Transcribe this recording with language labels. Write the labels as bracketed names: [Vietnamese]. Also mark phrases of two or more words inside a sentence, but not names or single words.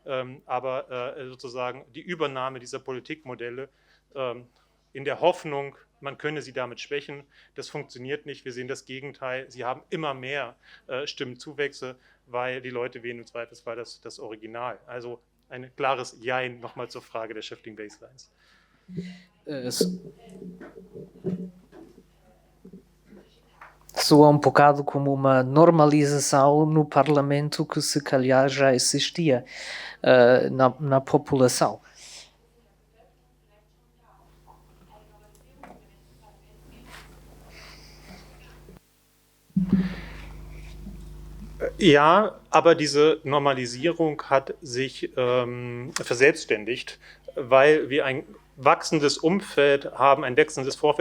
[German] Aber sozusagen die Übernahme dieser Politikmodelle in der Hoffnung, man könne sie damit schwächen, das funktioniert nicht. Wir sehen das Gegenteil. Sie haben immer mehr Stimmenzuwächse, weil die Leute wählen im Zweifelsfall das Original. Also ein klares Jein nochmal zur Frage der [English] Shifting Baselines. [Portuguese] Soa bocado como uma normalização no Parlamento que se calhar já existia na população. [German] Ja, aber diese Normalisierung hat sich verselbstständigt, weil wir ein wachsendes Umfeld haben, ein wechselndes Vorfeld.